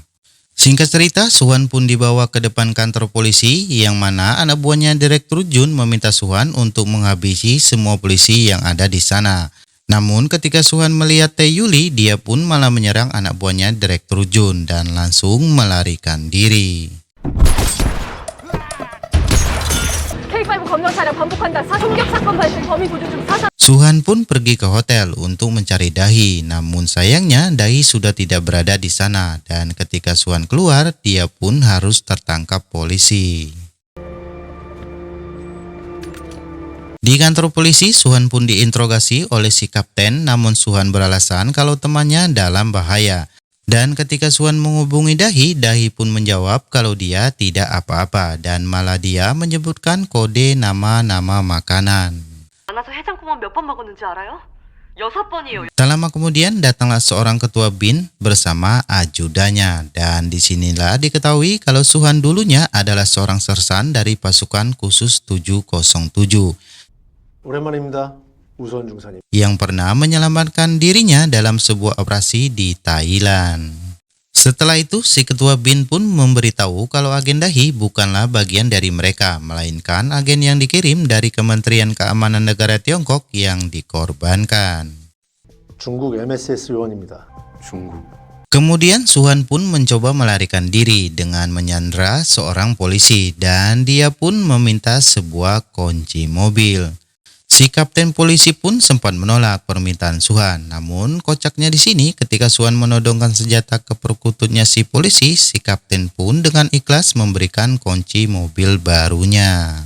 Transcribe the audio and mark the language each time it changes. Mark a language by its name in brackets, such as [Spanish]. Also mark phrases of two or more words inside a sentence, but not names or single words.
[Indonesian] Singkat cerita, Suhan pun dibawa ke depan kantor polisi, yang mana anak buahnya Direktur Jun meminta Suhan untuk menghabisi semua polisi yang ada di sana. Namun ketika Suhan melihat Tae-yuli, dia pun malah menyerang anak buahnya Direktur Jun dan langsung melarikan diri. [Korean] K5 검정 차량 반복한다. 사총격 사건 발생 범인 구조 중 사상. [Indonesian] Suhan pun pergi ke hotel untuk mencari Dahi, namun sayangnya Dahi sudah tidak berada di sana, dan ketika Suhan keluar, dia pun harus tertangkap polisi. Di kantor polisi, Suhan pun diinterogasi oleh si kapten, namun Suhan beralasan kalau temannya dalam bahaya. Dan ketika Suhan menghubungi Dahi, Dahi pun menjawab kalau dia tidak apa-apa, dan malah dia menyebutkan kode nama-nama makanan. [Korean] 만나서 해장국만 몇 번 먹었는지 알아요? 6번이에요. [Indonesian] Tak lama kemudian datanglah seorang ketua BIN bersama ajudannya, dan disinilah diketahui kalau Suhan dulunya adalah seorang sersan dari pasukan khusus 707 [Korean] 오랜만입니다. 우선 중사님. [Indonesian] yang pernah menyelamatkan dirinya dalam sebuah operasi di Thailand. Setelah itu, si ketua BIN pun memberitahu kalau agen Dahi bukanlah bagian dari mereka, melainkan agen yang dikirim dari Kementerian Keamanan Negara Tiongkok yang dikorbankan. [Korean] 중국 MSS 요원입니다. 중국. [Indonesian] Kemudian Suhan pun mencoba melarikan diri dengan menyandra seorang polisi, dan dia pun meminta sebuah kunci mobil. Si kapten polisi pun sempat menolak permintaan Suhan, namun kocaknya di sini ketika Suhan menodongkan senjata ke perkututnya si polisi, si kapten pun dengan ikhlas memberikan kunci mobil barunya.